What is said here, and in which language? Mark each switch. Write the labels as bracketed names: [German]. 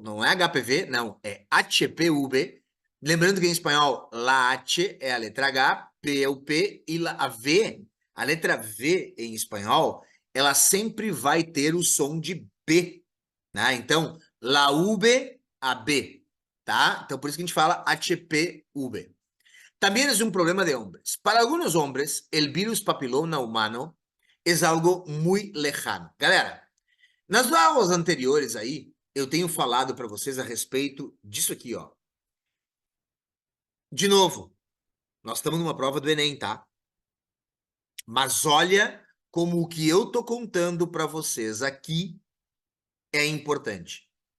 [Portuguese] Não é HPV, não, é HPV. Lembrando que em espanhol, la H é a letra H, P é o P, e a V, a letra V em espanhol, ela sempre vai ter o som de B, né? Então, la V, a B, tá? Então, por isso que a gente fala HPV. [Spanish] También es un problema de hombres. Para algunos hombres, el virus papiloma humano es algo muy lejano. [Portuguese] Galera, nas aulas anteriores aí, eu tenho falado para vocês a respeito disso aqui, ó. De novo, nós estamos numa prova do Enem, tá? Mas olha como o que eu tô contando para vocês aqui é importante.